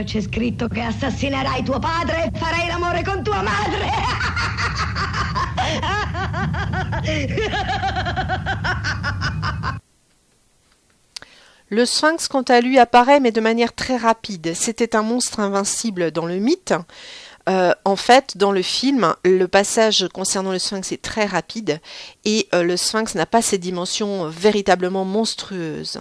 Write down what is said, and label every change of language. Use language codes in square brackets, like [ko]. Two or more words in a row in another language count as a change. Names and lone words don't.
[it] c'è scritto che assassinerai tuo padre e farai l'amore con tua madre. [fr] Le sphinx, quant à lui, apparaît, mais de manière très rapide. C'était un monstre invincible dans le mythe. En fait, dans le film, le passage concernant le sphinx est très rapide et le sphinx n'a pas ces dimensions véritablement monstrueuses.